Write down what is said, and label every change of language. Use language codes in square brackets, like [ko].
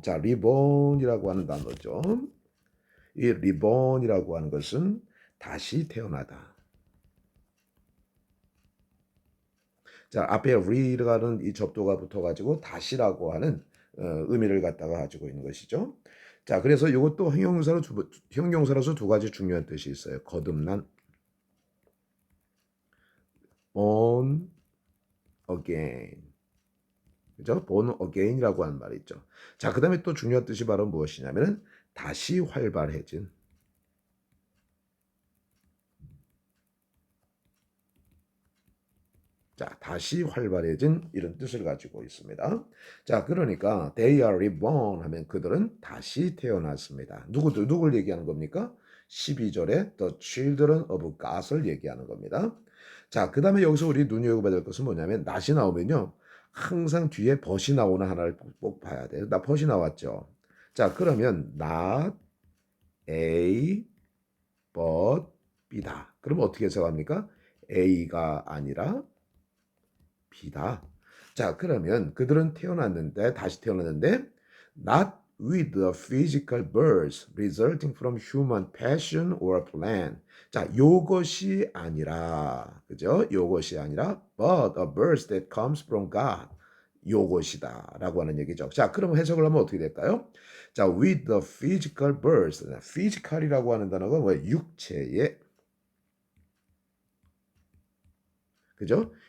[ko] 자, reborn이라고 하는 단어죠. 이 reborn이라고 하는 것은 다시 태어나다. 자, 앞에 re라는 이 접두가 붙어가지고 다시라고 하는 의미를 갖다가 가지고 있는 것이죠. 자, 그래서 이것도 형용사로서 두 가지 중요한 뜻이 있어요. 거듭난, [en] born again. [ko] 그죠? [en] born again [ko] 이라고 하는 말이 있죠. 자, 그 다음에 또 중요한 뜻이 바로 무엇이냐면은 다시 활발해진. 자, 다시 활발해진 이런 뜻을 가지고 있습니다. 자, 그러니까 [en] they are reborn [ko] 하면 그들은 다시 태어났습니다. 누굴 얘기하는 겁니까? 12절에 [en] the children of God을 [ko] 얘기하는 겁니다. 자, 그 다음에 여기서 우리 눈여겨봐야 될 것은 뭐냐면 낫이 나오면요. 항상 뒤에 벗이 나오는 하나를 꼭 봐야 돼요. 나 벗이 나왔죠. 자, 그러면 [en] not A but B다. [ko] 그럼 어떻게 해석합니까? A가 아니라 B다. 자, 그러면 그들은 다시 태어났는데 [en] not with a physical birth resulting from human passion or plan. [ko] 자, 요것이 아니라, 그죠? 요것이 아니라 [en] but a birth that comes from God. [ko] 요것이다 라고 하는 얘기죠. 자, 그럼 해석을 하면 어떻게 될까요? [en] 자, with the physical birth. [ko] physical이라고 하는 단어가 뭐예요? 육체의, 그죠?